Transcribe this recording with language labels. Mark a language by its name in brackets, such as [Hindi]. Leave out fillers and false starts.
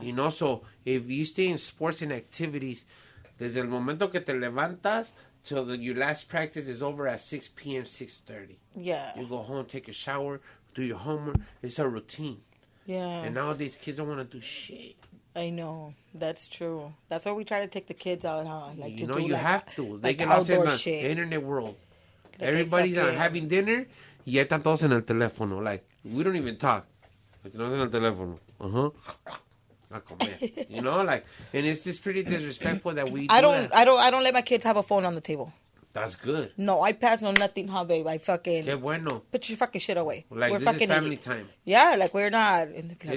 [English] You know, so if you stay in sports and activities, [Spanish] desde el momento que te levantas [English] till your last practice is over at 6 p.m., 6:30. Yeah. You go home, take a shower, do your homework. It's a routine. Yeah. And nowadays, kids don't want to do shit. I know. That's true. That's why we try to take the kids out, huh? Like, you know, you have to. They get outdoor lost in shit. the internet world. Like, Everybody's having dinner [Spanish] y ya están todos en el teléfono. [English] Like, we don't even talk. Like, [Spanish] no en el teléfono. A comer. [English] You know, like, and it's just pretty disrespectful that we I don't let my kids have a phone on the table. That's good. No iPads, no nothing, huh, babe? I fucking... [Spanish] Qué bueno. [English] Put your fucking shit away. Like, we're this fucking is family time. Yeah, like, we're not... And like,